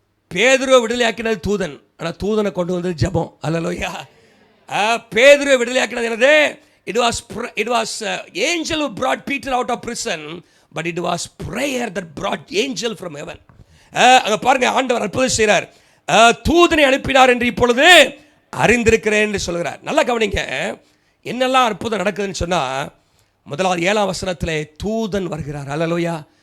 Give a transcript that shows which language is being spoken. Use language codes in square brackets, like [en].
[ta] பேதுருவை விடுதலையாக்கினது தூதன், ஆனால் தூதனை கொண்டு வந்தது ஜெபம். ஹல்லேலூயா. பேதுருவை விடுதலையாக்கினது என்னது? [en] It was angel who brought Peter out of prison, but it was prayer that brought angel from heaven. [ta] அங்க பாருங்க, ஆண்டவர் அற்புதம் செய்கிறார். தூதனை அனுப்பினார் என்று இப்பொழுது அறிந்திருக்கிறேன் என்று சொல்கிறார். நல்லா கவனிங்க, என்னெல்லாம் அற்புதம் நடக்குதுன்னு சொன்னா, முதலாவது 7ஆம் வசனத்திலே தூதன் வருகிறார். அல்லேலூயா.